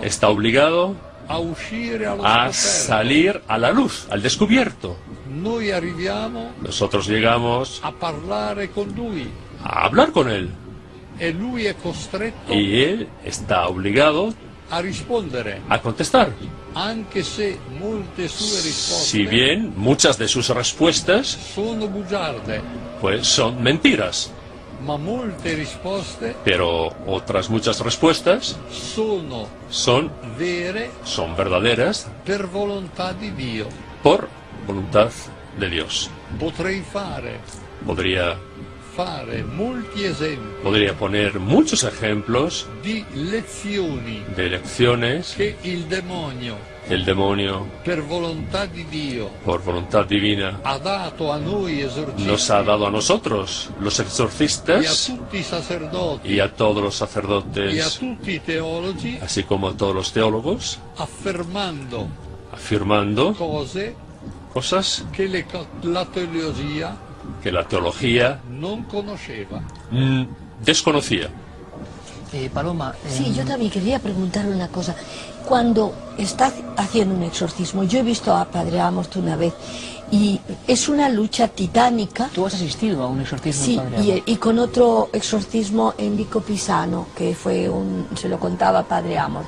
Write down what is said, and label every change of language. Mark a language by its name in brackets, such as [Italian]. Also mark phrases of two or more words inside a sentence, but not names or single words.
[Spanish] está obligado [Italian] a uscire allo [Spanish] a [Italian] scoperto. [Spanish] salir a la luz, al descubierto. [Italian] Noi arriviamo [Spanish] Nosotros llegamos [Italian] a parlare con lui [Spanish] a hablar con él [Italian] e lui è costretto [Spanish] y él está obligado [Italian] a rispondere, [Spanish] a contestar. [Italian] anche se molte sue risposte [Spanish] Si bien muchas de sus respuestas [Italian] sono bugiarde, [Spanish] pues son mentiras, [Italian] ma molte risposte [Spanish] pero otras muchas respuestas [Italian] sono [Spanish] son [Italian] vere [Spanish] verdaderas [Italian] per volontà di Dio. [Spanish] por voluntad de Dios. [Italian] Potrei [Spanish] Podría [Italian] fare molti esempi [Spanish] Podría poner muchos ejemplos [Italian] di lezioni [Spanish] de lecciones [Italian] che il demonio, [Spanish] que el demonio, [Italian] per volontà di Dio, [Spanish] por voluntad divina, [Italian] ha dato a noi esorcisti [Spanish] nos ha dado a nosotros, los [Italian] e a [Spanish] exorcistas, [Italian] tutti i sacerdoti [Spanish] y a todos los [Italian] e a [Spanish] sacerdotes, [Italian] tutti i teologi, [Spanish] así como a todos los teólogos, [Italian] affermando [Spanish] afirmando [Italian] cose [Spanish] cosas [Italian] che la teologia [Spanish] que la teología [Italian] non conosceva. [Spanish] desconocía. Paloma, Sí, yo también quería preguntar una cosa. Cuando está haciendo un exorcismo, yo he visto a Padre Amorth una vez y es una lucha titánica. tú has asistido a un exorcismo, Sí, Padre Amorth. y con otro exorcismo en Vico Pisano, que fue se lo contaba Padre Amorth.